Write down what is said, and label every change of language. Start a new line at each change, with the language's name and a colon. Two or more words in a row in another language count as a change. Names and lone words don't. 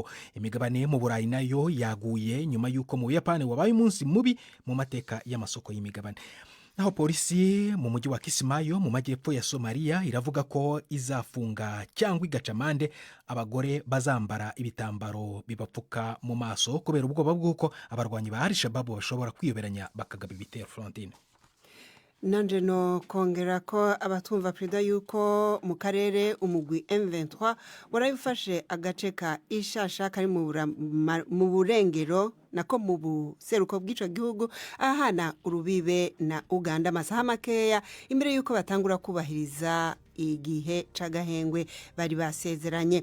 Kinyarwanda: Imigabane mu Burayi nayo yaguye nyuma y'uko mu Buyapani wabaye umunsi mubi mu mateka y'amasoko y'imigabane. Naho polisi mu mujyi wa Kismayo mu majyepfo ya Somalia iravuga ko izafunga cyangwa igacamande abagore bazambara ibitambaro bibapfuka mu maso kubera ubwoba bw'uko abarwanyi ba Al-Shabaab bashobora kwiyoberanya bakagaba ibitero Frontine.
Rundi: Nanje no kongera ko abatumva Prida yuko mu karere umugwi M23 warabifashe agace ka Ishasha kari mu burengero nako mu buseruko bw'ico gihugu ahana urubibe na Uganda masaha makeya imbere yuko batangura kubahiriza igihe c'agahengwe bari basezeranye.